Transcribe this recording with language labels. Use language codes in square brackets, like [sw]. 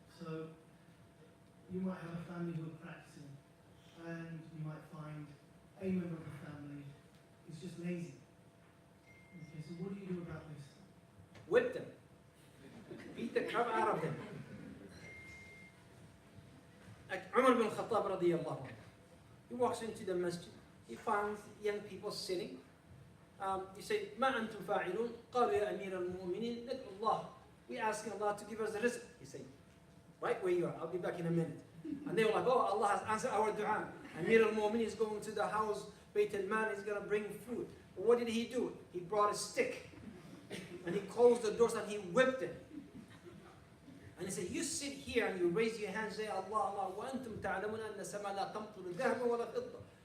[en] So you might have a family who are practicing, and you might find a member of the family is just lazy. Okay, so what do you do about this? whip them, beat the crap out of them. Like Umar bin Khattab radiyallahu anhu. He walks into the masjid. He finds young people sitting. He said, [ar] "Ma antum fa'ilun?" قالوا يا أمير المؤمنين ندعو الله. [en] We asking Allah to give us the rizq. He said, "Right where you are. I'll be back in a minute." And they were like, "Oh, Allah has answered our dua. Amir al-Mu'minin is going to the house, Bayt al-Mal, he's going to bring food." But what did he do? He brought a stick. And he closed the doors and he whipped it. And he said, "You sit here and you raise your hands, say Allah, Allah, [ar] wa antum ta'lamun anna sama la tamturu dhahaba wa la fidda."